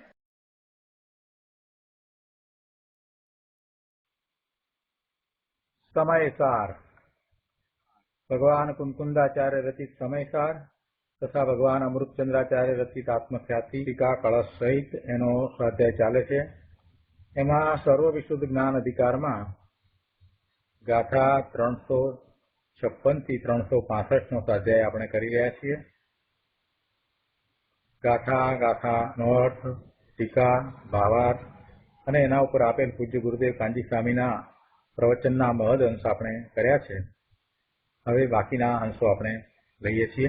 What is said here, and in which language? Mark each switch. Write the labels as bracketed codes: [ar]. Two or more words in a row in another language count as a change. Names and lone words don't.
[gu] સમયસાર ભગવાન કુંકુંદાચાર્ય રચિત સમયસાર તથા ભગવાન અમૃતચંદ્રાચાર્ય રચિત આત્મખ્યાતિ ટીકા કલશ સહિત એનો સ્વાધ્યાય ચાલે છે। એમાં સર્વ વિશુદ્ધ જ્ઞાન અધિકાર માં ગાથા 356 થી 365 નો સ્વાધ્યાય આપણે કરી રહ્યા છીએ। ગાથાનો અર્થ, ટીકા, ભાવાર્થ અને એના ઉપર આપેલ પૂજ્ય ગુરુદેવ કાંજી સ્વામીના પ્રવચનના મહદ અંશ આપણે કર્યા છે। હવે બાકીના અંશો આપણે લઈએ છીએ।